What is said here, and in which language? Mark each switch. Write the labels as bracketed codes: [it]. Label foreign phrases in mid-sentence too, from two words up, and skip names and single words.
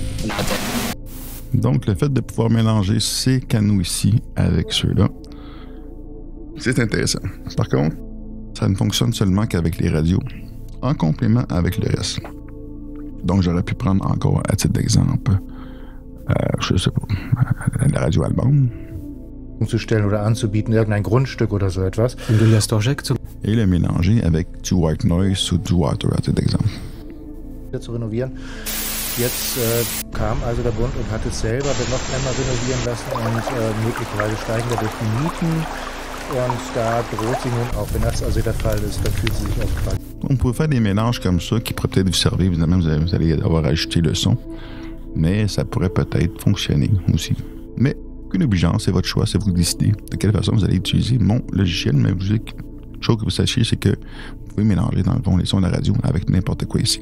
[fr] Donc, le fait de pouvoir mélanger ces canaux ici avec ceux-là, c'est intéressant. Par contre, ça ne fonctionne seulement qu'avec les radios, en complément avec le reste. Donc, j'aurais pu prendre encore, à titre d'exemple, je sais pas, la radio allemande. [de] Umzustellen oder anzubieten, irgendein Grundstück oder so etwas. [fr] Et le mélanger avec du [en] white noise [fr] ou du water, à titre d'exemple. [de] Zu renovieren. Jetzt kam also der Bund und hat es selber noch einmal renovieren lassen und möglicherweise steigen dadurch die Mieten. Und da droht sie nun auch, wenn das also der Fall ist, dann fühlt sie sich auch quasi. [fr] On peut faire des mélanges comme ça qui pourraient peut-être vous servir. Évidemment, vous allez avoir ajouté le son. Mais ça pourrait peut-être fonctionner aussi. Mais aucune obligeance, c'est votre choix, c'est vous qui décidez de quelle façon vous allez utiliser mon logiciel. Mais une chose que vous sachiez, c'est que vous pouvez mélanger dans le fond les sons de la radio avec n'importe quoi ici.